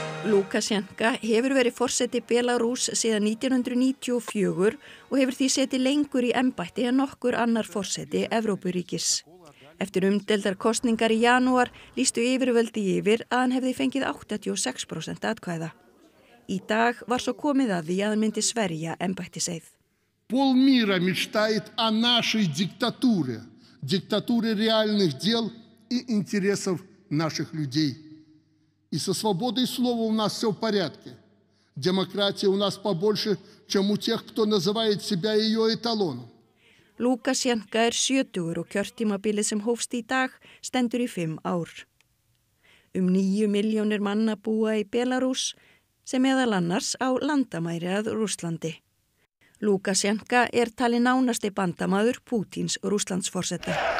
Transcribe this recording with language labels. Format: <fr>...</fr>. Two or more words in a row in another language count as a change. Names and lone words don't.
<is>Lukasjenka hefur verið forseti Belarús síðan 1994 og hefur því setið lengur í embætti en nokkur annar forseti Evrópuríkis. Eftir umdeildar kosningar í janúar lýstu yfirvöldi yfir að hann hefði fengið 86% atkvæða. Í dag var svo komið að því að hann myndi sverja embættiseið.</is> <ru>Полмира мечтает о нашей диктатуре, диктатуре реальных дел и интересов наших людей. И со свободой слова у нас все в порядке. Демократия у нас побольше, чем у тех, кто называет себя ее эталоном.</ru> <is>Lukasjenka 70 og kjörtímabilið sem hófst í dag stendur í 5 ár. 9 milljónir manna búa í Belarús sem meðal annars á landamæri að Rússlandi. Lukasjenka talinn nánasti bandamaður Pútíns Rússlandsforseta.</is>